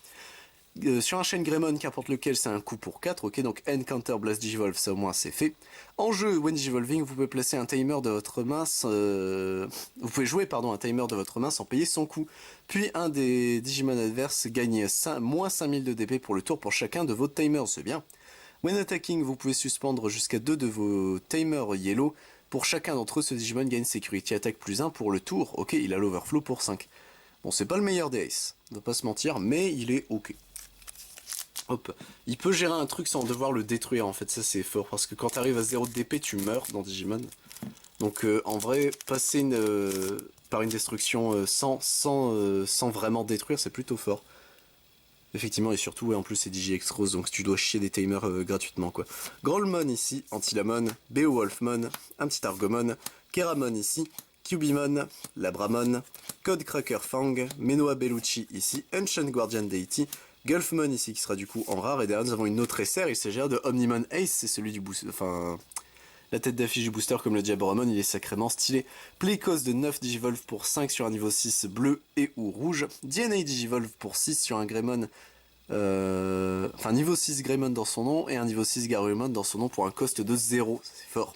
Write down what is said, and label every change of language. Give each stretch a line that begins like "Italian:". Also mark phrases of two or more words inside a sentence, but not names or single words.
French: Sur un Shine Greymon, qu'importe lequel, c'est un coup pour 4, ok, donc Encounter Blast Digivolve, ça au moins c'est fait. En jeu,
English: when Digivolving,
French: vous pouvez placer un timer de votre main, vous pouvez jouer, pardon, un timer de votre main sans payer son coût. Puis un des Digimon adverses gagne moins 5000 de DP pour le tour pour chacun de vos timers, c'est bien.
English: When attacking,
French: vous pouvez suspendre jusqu'à 2 de vos timers yellow. Pour chacun d'entre eux, ce Digimon gagne Security Attack plus 1 pour le tour, ok, il a l'Overflow pour 5. Bon, c'est pas le meilleur des Ace, on va pas se mentir, mais il est ok. Hop, il peut gérer un truc sans devoir le détruire, en fait, ça c'est fort, parce que quand t'arrives à 0 de DP, tu meurs dans Digimon. Donc en vrai, passer par une destruction sans vraiment détruire, c'est plutôt fort. Effectivement, et surtout, ouais, en plus c'est DigiX Rose, donc tu dois chier des timers gratuitement, quoi. Growlmon ici, Antilamon, Beowulfmon, un petit Argomon, Keramon ici, Cubimon, Labramon, Codecracker Fang, Menoa Bellucci ici, Ancient Guardian Deity, Gulfmon ici qui sera du coup en rare, et derrière nous avons une autre SR, il s'agit de Omnimon Ace, c'est celui du boost, enfin... La tête d'affiche du booster comme le Diaboromon, il est sacrément stylé. Playcos de 9 Digivolve pour 5 sur un niveau 6 bleu et ou rouge. DNA Digivolve pour 6 sur un Greymon, enfin niveau 6 Greymon dans son nom et un niveau 6 Garurumon dans son nom pour un cost de 0, c'est fort.